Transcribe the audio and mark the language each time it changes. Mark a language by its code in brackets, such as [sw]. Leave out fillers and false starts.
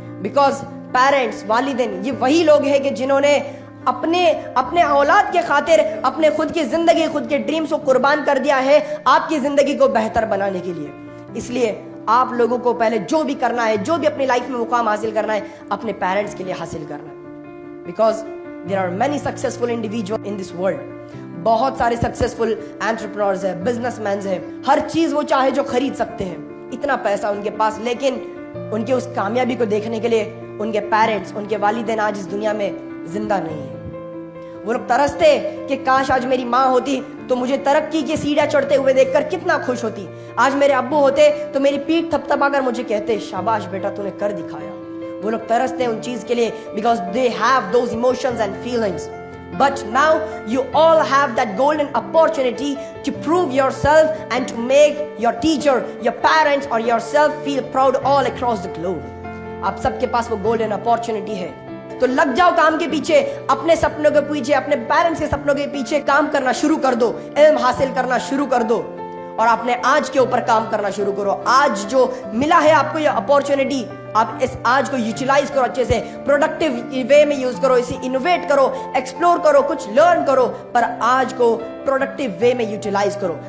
[hi] Because parents, वालिदैन, ये वही लोग हैं कि जिन्होंने अपने औलाद के खातिर अपने खुद की जिंदगी, खुद के ड्रीम्स को कुर्बान कर दिया है आपकी जिंदगी को बेहतर बनाने के लिए। इसलिए आप लोगों को पहले जो भी करना है, जो भी अपनी लाइफ में मुकाम हासिल करना है, अपने पेरेंट्स के लिए हासिल करना है। [en] Because there are many successful individuals in this world। [hi] बहुत सारे सक्सेसफुल एंटरप्रेन्योर्स है, बिजनेसमैन है, हर चीज वो चाहे जो खरीद सकते हैं, इतना पैसा उनके पास, लेकिन उनके उस कामयाबी को देखने के लिए उनके पेरेंट्स, उनके वालिदैन आज इस दुनिया में जिंदा नहीं है। वो लोग तरसते कि काश आज मेरी माँ होती तो मुझे तरक्की की सीढ़ियां चढ़ते हुए देखकर कितना खुश होती। आज मेरे अब्बू होते तो मेरी पीठ थपथपाकर मुझे कहते शाबाश बेटा तूने कर दिखाया। वो लोग तरसते हैं उन चीज के लिए, [en] Because they have those emotions and feelings. But now you all have that golden opportunity to prove yourself and to make your teacher, your parents or yourself feel proud all across the globe। [hi] आप सबके पास वो golden opportunity है, तो लग जाओ काम के पीछे, अपने सपनों के पीछे, अपने पेरेंट्स के सपनों के पीछे काम करना शुरू कर दो, इल्म हासिल करना शुरू कर दो और अपने आज के ऊपर काम करना शुरू करो। आज जो मिला है आपको ये अपॉर्चुनिटी, आप इस आज को यूटिलाइज करो, अच्छे से प्रोडक्टिव वे में यूज करो, इसे इनोवेट करो, एक्सप्लोर करो, कुछ लर्न करो, पर आज को प्रोडक्टिव वे में यूटिलाइज करो।